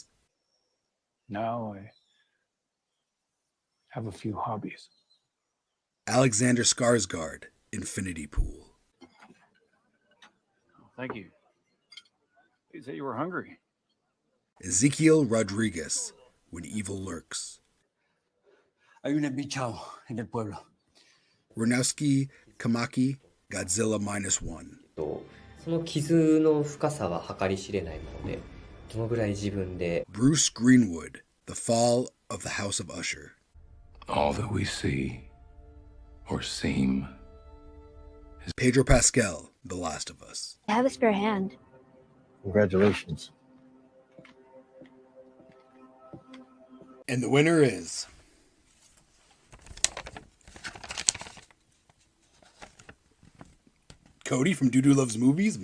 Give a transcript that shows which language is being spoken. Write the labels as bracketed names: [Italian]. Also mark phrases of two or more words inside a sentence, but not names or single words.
[English] Now I have a few hobbies. Alexander Skarsgård, Infinity Pool. Thank you. You said you were hungry. Ezekiel Rodriguez, When Evil Lurks. [Spanish] Hay un embichado en el pueblo. [English] Renowski Kamaki, Godzilla -1. [Japanese] その傷の深さは計り知れないもので、どのぐらい自分で [English] Bruce Greenwood, The Fall of the House of Usher. All that we see or seem. Pedro Pascal, The Last of Us. I have a spare hand. Congratulations. And the winner is Cody from Doo Loves Movies.